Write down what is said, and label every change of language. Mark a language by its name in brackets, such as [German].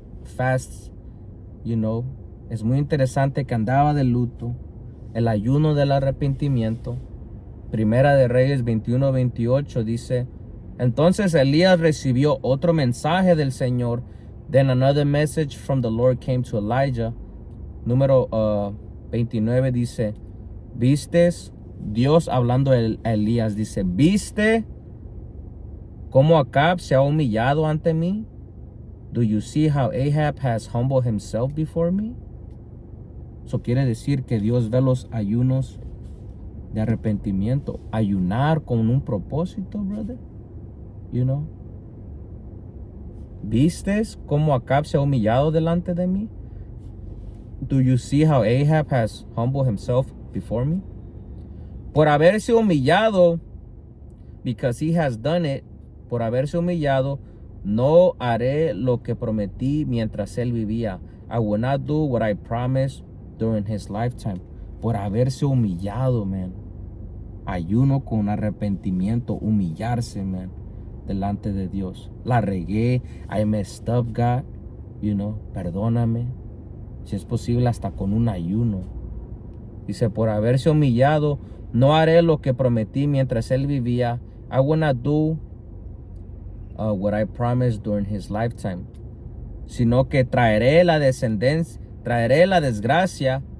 [English] fasts, you know. [Spanish] Es muy interesante que andaba de luto, el ayuno del arrepentimiento. Primera de Reyes 21-28 dice, entonces Elías recibió otro mensaje del Señor. [English] Then another message from the Lord came to Elijah. [Spanish] Número 29 dice, ¿vistes? Dios hablando a Elías dice, ¿viste cómo Acab se ha humillado ante mí? [English] Do you see how Ahab has humbled himself before me? [Spanish] Eso quiere decir que Dios ve los ayunos de arrepentimiento. Ayunar con un propósito, brother. [English] You know. [Spanish] ¿Vistes cómo Acab se ha humillado delante de mí? [English] Do you see how Ahab has humbled himself before me? [Spanish] Por haberse humillado, [English] because he has done it, [Spanish] por haberse humillado, no haré lo que prometí mientras él vivía. [English] I will not do what I promised during his lifetime. [Spanish] Por haberse humillado, man. Ayuno con arrepentimiento, humillarse, man, delante de Dios. La regué, [English] I messed up, God. You know, [Spanish] perdóname. Si es posible, hasta con un ayuno. Dice, por haberse humillado, no haré lo que prometí mientras él vivía. [English] I will not do what I promised during his lifetime. [Spanish] Sino que traeré la descendencia, traeré la desgracia.